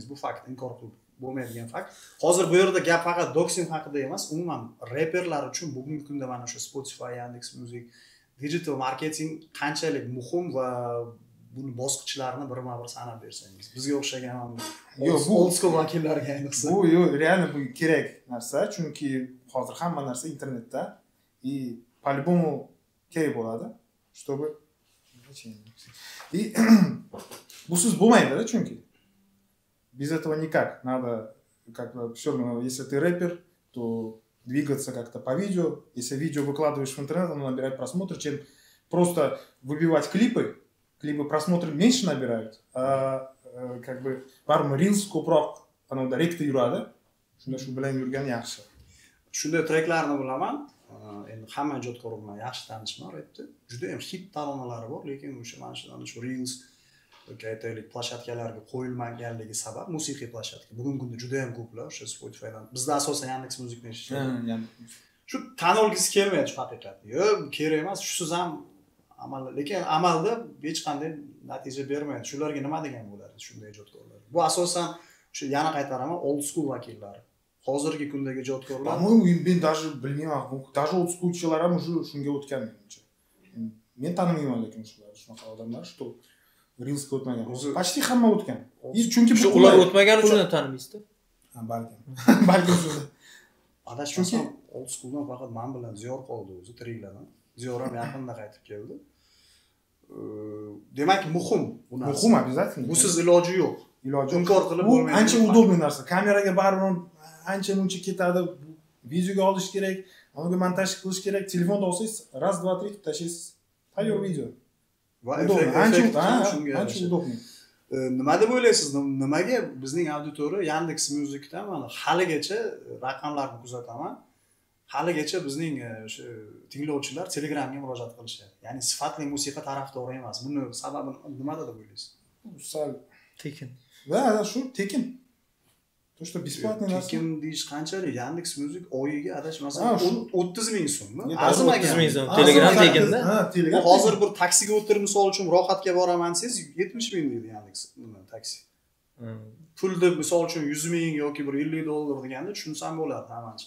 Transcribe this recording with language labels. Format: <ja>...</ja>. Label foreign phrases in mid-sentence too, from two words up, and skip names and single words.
<uz>Bu fakt, inkor qilib bo'lmaydigan fakt. Hozir bu yerda gap faqat Doksim haqida emas, umuman reperlar uchun bugungi kunda mana shu Spotify, Yandex.Music</uz> <en>digital marketing</en> <uz>qanchalik muhim va buni bosqichlarini birma-bir sanab bersangiz. Bizga o'xshagan bu</uz> <en>old school</en> <uz>vakillarga ayniqsa. Bu reально bu kerak narsa, chunki hozir hamma narsa internetda</uz> <ru>и по-любому</ru> <uz>kerak bo'ladi,</uz> <ru>чтобы и</ru> <uz>busiz bo'lmaydi-da, chunki</uz> <ru>без этого никак. Надо как-то всё равно, если ты рэпер, то двигаться как-то по видео. Если видео выкладываешь в интернет, оно набирает просмотры, чем просто выбивать клипы. Клипы просмотры меньше набирают, а как бы</ru> <uz>barmi Reels ko'proq anoda rekda yuradi. Shunda shu bilan yurgan yaxshi. Shunday treklarni bilaman. Endi hamma ijodkor bilan yaxshi tanishman repda. Juda ham hit taronalari bor, lekin o'sha mana shu Reels aytaylik plashatkalarga qo'yilmaganligi sabab musiqiy plashatka. Bugungi kunda juda ham ko'plar o'sha Spotify'dan. Bizda asosan Yandex.Music'ni ishlaydi. Shu tan olgisi kelmaydi haqiqatda. Yo'q, kerak emas, shusiz ham amal, lekin amalda hech qanday natija bermaydi. Shularga nima degan bo'ladi shunday ijodkorlar? Bu asosan o'sha yana qaytaraman,</uz> <en>old school</en> <uz>vakillari. Hozirgi kundagi ijodkorlar. По-моему, men даже bilmayman, даже</uz> <en>old schoolchilar</en> <uz>ham уже shunga o'tgan menimcha. Men tanimayman lekin shunaqa odamlar, что Reels'ga o'tmagan. Почти hamma o'tgan. Chunki ular o'tmagani uchun tanimaysiz-da. Ha, balkim shunda. Adashmasam</uz> <en>old schooldan</en> <uz>faqat men bilan Ziyor qoldi o'zi tiriklardan. Ziyor ham yaqinda qaytib keldi. Demak, muhim bu narsa. Muhim обязательно. Busiz iloji yo'q. Inkor qilib bo'lmaydi. Bu ancha удобный narsa. Kameraga baribir ancha-muncha ketadi. Videoga olish kerak, unga montaj qilish kerak. Telefonda olsangiz,</uz> <ru>раз, два, три</ru> <uz>tashlaysiz. Tayyor video. Va ancha удобный. Nima deb o'ylaysiz? Nimaga bizning auditoriya Yandex.Music'dan mana haligacha raqamlarni kuzataman. Haligacha bizning o'sha tinglovchilar Telegramga murojaat qilishadi. Ya'ni sifatli musiqa tarafdori emas. Buni sababi nimada deb o'ylaysiz? Sal tekin. Va shu tekin.</uz> <ru>То, что бесплатный narsa.</ru> <uz>Tekin deyish qanchalik? Yandex.Music oyiga adashmasam 30 ming so'mmi? Arzimagan. 30 ming so'm. Telegram tekinda. Ha, Telegram. Hozir bir taksiga o'tirib misol uchun rohatga boraman desangiz 70 ming deydi Yandex taksi. Pulni misol uchun 100 ming yoki bir 50 dollar deganda tushunsam bo'ladi hamancha.</uz>